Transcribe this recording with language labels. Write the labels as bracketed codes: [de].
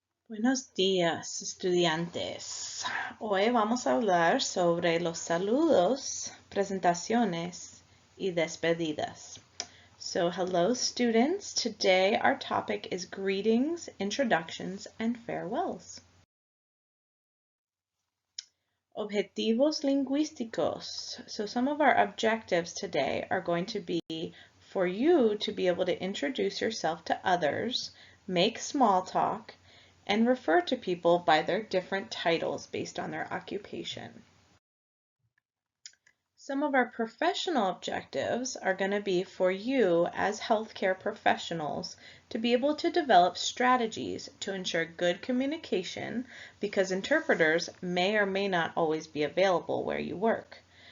[es] Buenos días, estudiantes. Hoy vamos a hablar sobre los saludos, presentaciones y despedidas. [en] So, hello, students. Today our topic is greetings, introductions, and farewells. [es] Objetivos lingüísticos. [en] So, some of our objectives today are going to be for you to be able to introduce yourself to others, make small talk, and refer to people by their different titles based on their occupation. Some of our professional objectives are going to be for you as healthcare professionals to be able to develop strategies to ensure good communication because interpreters may or may not always be available where you work.